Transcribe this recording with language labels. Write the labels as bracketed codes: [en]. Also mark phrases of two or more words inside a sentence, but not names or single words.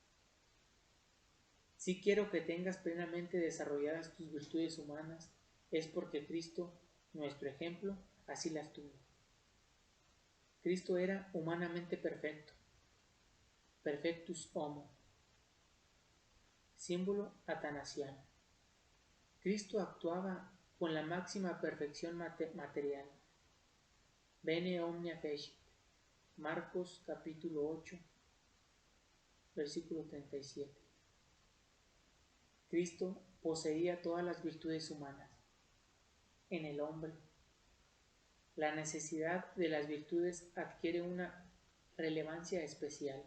[es] Si quiero que tengas plenamente desarrolladas tus virtudes humanas, es porque Cristo, nuestro ejemplo, así las tuvo. Cristo era humanamente perfecto, [la] perfectus homo, [es] símbolo atanasiano. Cristo actuaba con la máxima perfección material. [la] Bene omnia fecit. [es] Marcos capítulo 8, versículo 37. Cristo poseía todas las virtudes humanas. En el hombre, la necesidad de las virtudes adquiere una relevancia especial.